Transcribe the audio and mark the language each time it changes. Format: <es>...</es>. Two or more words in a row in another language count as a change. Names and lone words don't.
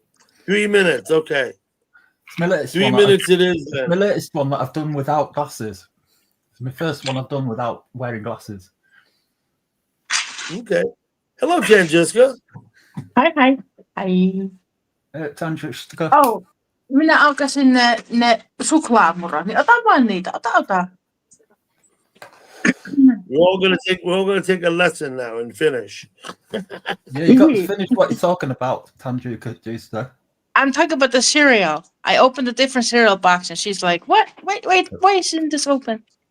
<en>3 minutes, okay. It's my latest 3 one. minutes it is It's then. my latest one that I've done without glasses. It's my first one I've done without wearing glasses. Okay. Hello, Francesca. Hi. Ai. Tangent,</en> <fi>Oh, minä aukasin ne suklaamurot, niin ota vaan niitä. Ota.</fi> <en>We're all gonna take a lesson now and finish. yeah, you got to finish what you're talking about, Tanjuka Juicer. I'm talking about the cereal. I opened a different cereal box and she's like, what? Wait, why isn't this open?</en>